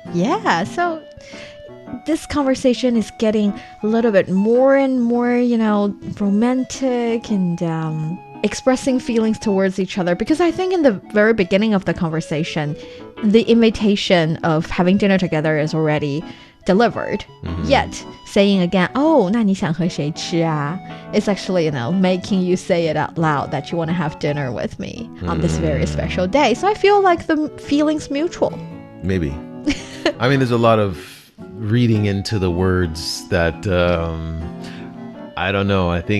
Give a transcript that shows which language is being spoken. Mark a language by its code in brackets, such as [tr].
[en] Yeah, so this conversation is getting a little bit more and more, romantic and expressing feelings towards each other. Because I think in the very beginning of the conversation, the invitation of having dinner together is already delivered. Yet saying again, [zh] 那你想和谁吃啊? [en] It's actually, making you say it out loud that you want to have dinner with me on this very special day. So I feel like the feeling's mutual. Maybe. I mean, there's a lot of reading into the words that I don't know.